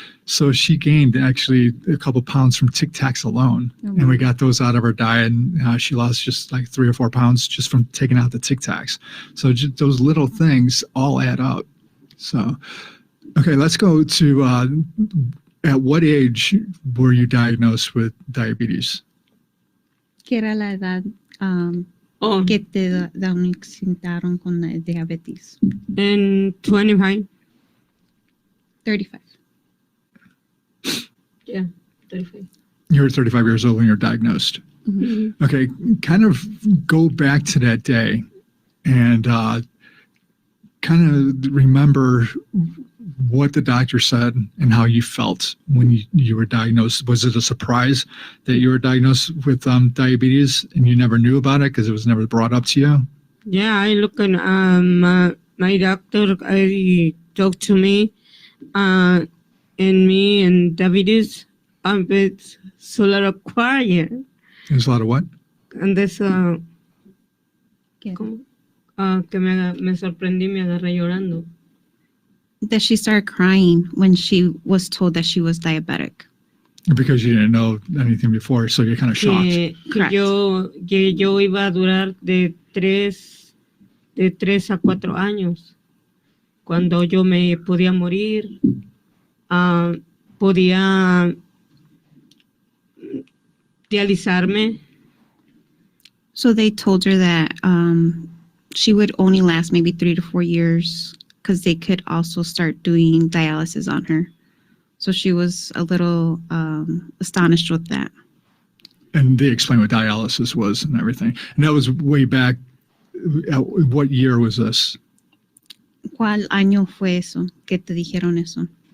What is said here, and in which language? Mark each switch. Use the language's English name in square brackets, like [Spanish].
[English] So she gained actually a couple pounds from Tic Tacs alone, and we got those out of her diet, and she lost just like 3 or 4 pounds just from taking out the Tic Tacs. So just those little things all add up. So, okay, let's go to at what age were you diagnosed with diabetes? [Spanish] ¿Qué era la edad que te diagnosticaron con la diabetes? [English] And 25. 35. Yeah, 35. You were 35 years old when you were diagnosed. Mm-hmm. Okay, kind of go back to that day and kind of remember what the doctor said and how you felt when you were diagnosed. Was it a surprise that you were diagnosed with diabetes and you never knew about it because it was never brought up to you? Yeah, I look at my doctor. I talked to me, and me and diabetes. It's a lot of quiet, There's a lot of what? and there's [Spanish] ¿Qué? que me sorprendí, me agarré llorando. [English] That she started crying when she was told that she was diabetic. Because you didn't know anything before, so you're kind of shocked. [Spanish] Que [English] Correct. [Spanish] yo iba a durar de 3 a 4 años. Cuando yo me podía morir, podía dializarme. [English] So they told her that she would only last maybe 3 to 4 years because they could also start doing dialysis on her. So she was a little astonished with that. And they explained what dialysis was and everything. And that was way back. What year was this? [Spanish] ¿Cuál año fue eso que te dijeron eso?